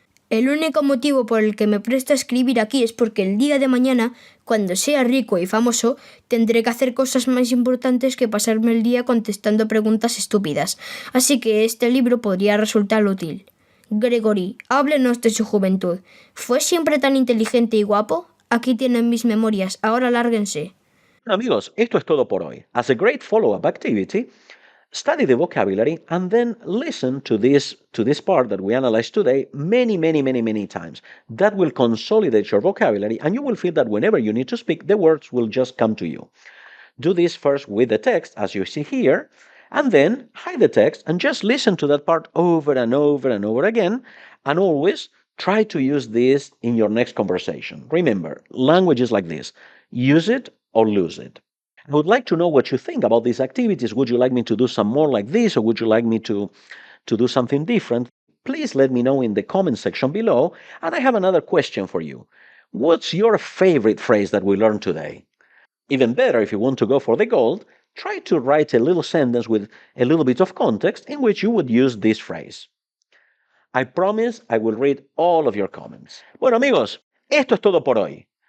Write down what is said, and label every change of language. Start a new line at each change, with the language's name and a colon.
Spanish: El único motivo por el que me presto a escribir aquí es porque el día de mañana, cuando sea rico y famoso, tendré que hacer cosas más importantes que pasarme el día contestando preguntas estúpidas. Así que este libro podría resultar útil. Gregory, háblenos de su juventud. ¿Fue siempre tan inteligente y guapo? Aquí tienen mis memorias, ahora lárguense. Amigos, esto es todo por hoy.
English: As a great follow-up activity, study the vocabulary and then listen to this part that we analyzed today many times. That will consolidate your vocabulary and you will feel that whenever you need to speak, the words will just come to you. Do this first with the text, as you see here, and then hide the text and just listen to that part over and over again, and always try to use this in your next conversation. Remember, language is like this. Use it or lose it. I would like to know what you think about these activities. Would you like me to do some more like this, or would you like me to do something different? Please let me know in the comment section below. And I have another question for you. What's your favorite phrase that we learned today? Even better, if you want to go for the gold, try to write a little sentence with a little bit of context in which you would use this phrase. I promise I will read all of your comments.
Spanish: Bueno, amigos, esto es todo por hoy.